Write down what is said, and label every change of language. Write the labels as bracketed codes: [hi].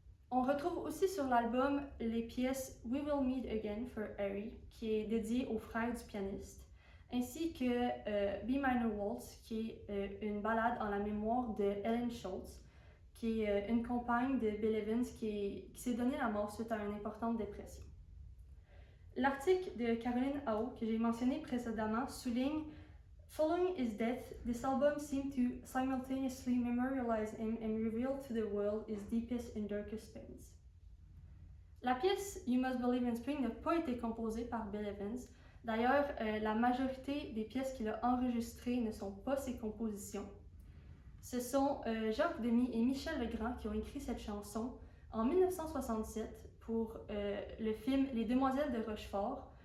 [fr] On retrouve aussi sur l'album les pièces We Will Meet Again for Harry, qui est dédiée aux frères du pianiste, ainsi que B Minor Waltz, qui est une ballade en la mémoire de Helen Schultz, qui est une compagne de Bill Evans qui s'est donné la mort suite à une importante dépression. L'article de Caroline Hao, que j'ai mentionné précédemment, souligne [en] Following his death, this album seemed to simultaneously memorialize him and reveal to the world his deepest and darkest pains. [fr] La pièce You Must Believe in Spring n'a pas été composée par Bill Evans. D'ailleurs, la majorité des pièces qu'il a enregistrées ne sont pas ses compositions. Ce sont Jacques Demy et Michel Legrand qui ont écrit cette chanson en 1967 pour le film Les Demoiselles de Rochefort.